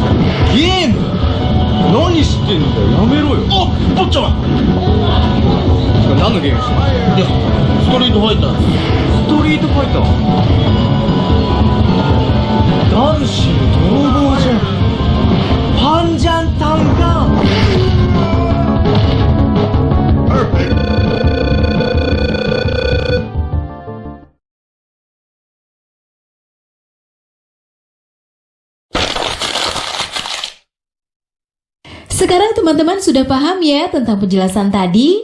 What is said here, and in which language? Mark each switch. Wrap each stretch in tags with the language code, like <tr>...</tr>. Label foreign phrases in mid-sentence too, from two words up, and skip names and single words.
<ja>ゲーム何してんだよ、やめろよ。お、坊ちゃん。てか何のゲームしてんの。いや、ストリートファイター。ストリートファイター。男子の泥棒じゃん。</ja> <id>panjang tangan. Sekarang teman-teman sudah paham ya tentang penjelasan tadi?</id>